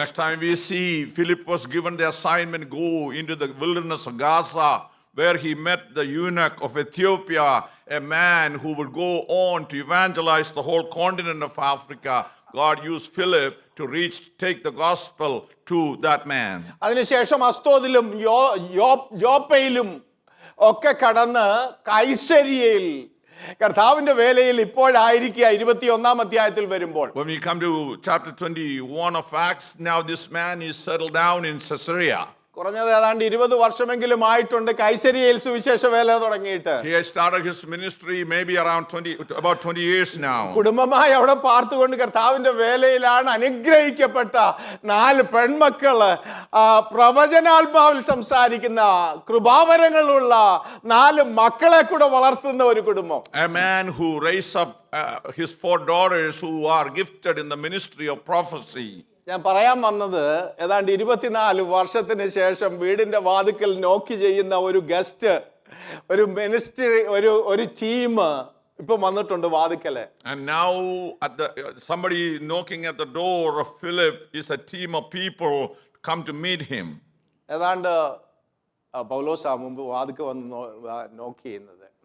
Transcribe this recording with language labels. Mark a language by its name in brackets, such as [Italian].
[English] Next time we see Philip was given the assignment, go into the wilderness of Gaza, where he met the eunuch of Ethiopia, a man who would go on to evangelize the whole continent of Africa. God used Philip to take the gospel to that man. [Malayalam] അതിനുശേഷം അസ്തോദിലും യോപ്പയിലും ഒക്കെ കടന്ന് കൈസരിയയിൽ കർത്താവിന്റെ വേലയിൽ ഇപ്പോഴായിരിക്കുക 21 അധ്യായത്തിൽ വരുമ്പോൾ. [English] When we come to chapter 21 of Acts, now this man is settled down in Caesarea. [Malayalam] കുറഞ്ഞത് ഏതാണ്ട് 20 വർഷമെങ്കിലും ആയിട്ടുണ്ട് കൈസരിയയിൽ സുവിശേഷ വേല തുടങ്ങിയിട്ട്. [English] He has started his ministry maybe around about 20 years now. [Malayalam] കുടുംബമായി അവിടെ പാർത്തുകൊണ്ട് കർത്താവിന്റെ വേലയിലാണ്. അനുഗ്രഹിക്കപ്പെട്ട 4 പെൺമക്കള്, പ്രവചനാത്മാവിൽ സംസാരിക്കുന്ന കൃപാവരങ്ങളുള്ള 4 മക്കളെ കൂടെ വളർത്തുന്ന ഒരു കുടുംബം. [English] A man who raised up his 4 daughters who are gifted in the ministry of prophecy. [Malayalam] ഞാൻ പറയാൻ വന്നത് ഏതാണ്ട് 24 വർഷത്തിന് ശേഷം വീടിന്റെ വാതിക്കൽ നോക്കി ചെയ്യുന്ന ഒരു ഗസ്റ്റ്, ഒരു മിനിസ്ട്രി, ഒരു ടീം ഇപ്പൊ വന്നിട്ടുണ്ട് വാതിക്കല്. [English] And now somebody knocking at the door of Philip is a team of people come to meet him. [Malayalam] ഏതാണ്ട് പൗലോസാ മുമ്പ് വാതിക്ക വന്ന് നോക്കി ചെയ്യുന്നത്.